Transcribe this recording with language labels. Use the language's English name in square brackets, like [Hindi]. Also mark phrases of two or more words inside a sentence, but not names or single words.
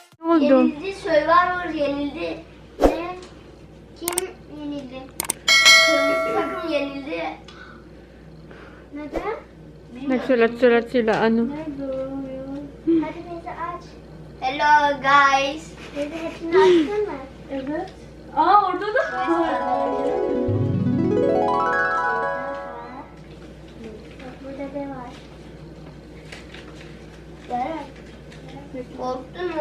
[Turkish] oldu? Yenildi. Survivor yenildi. Ne? Kim yenildi? Kırmızı takım yenildi. Neden? [Filipino] Nagsulat-sulat sila, ano? [Turkish] Hadi Beyza aç. [English] Hello guys. [Turkish] Beyza hepsini açtın mı? Evet. Aa orada da. Bak burada ne var? Berat. Korktun mu?